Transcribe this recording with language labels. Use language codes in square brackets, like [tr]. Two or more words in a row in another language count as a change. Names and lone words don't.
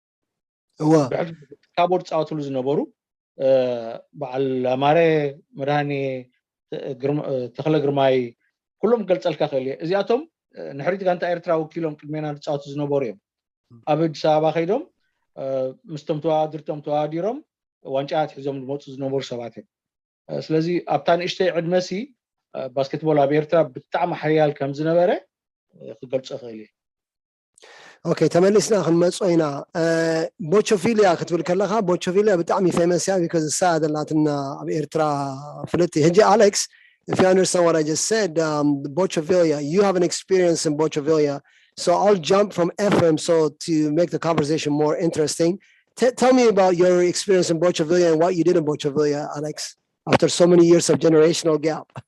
[ti] ካቦድ ፃወትሉ ዝነበሩ በዓል ኣማረ መድሃኔ ተክለ ግርማይ ኩሎም ገልፀልካ ክእል እየ እዚኣቶም ንሕሪት ጋንታ ኤርትራ ወኪሎም ቅድሜና ዝፃወቱ ዝነበሩ እዮም ኣብ ኣዲስ ኣበባ ከይዶም ምስቶም ተዋዳድርቶም ተዋዲሮም ዋንጫታት ሒዞም ዝመፁ ዝነበሩ ሰባት እዮም ስለዚ ኣብታ ንእሽተይ ዕድመሲ ባስኬትቦል ኣብ ኤርትራ ብጣዕሚ ሓያል ከም ዝነበረ ክገልፆ ክእል እየ ኦኬ ተመሊስና ክንመፅኦ ኢና ቦቾፊልያ ክትብል ከለካ ቦቾፊልያ ብጣዕሚ ፌመስ እያ ቢካዝ እሳ ደላትና ኣብ ኤርትራ ፍልጥቲ ሕጂ ኣሌክስ [en] if you understand what I just said, Bochavilia, you have an experience in Bochavilia. So I'll jump from Ephraim so to make the conversation more interesting. Tell me about your experience in Bochavilia and what you did in Bochavilia, Alex, after so many years of generational gap.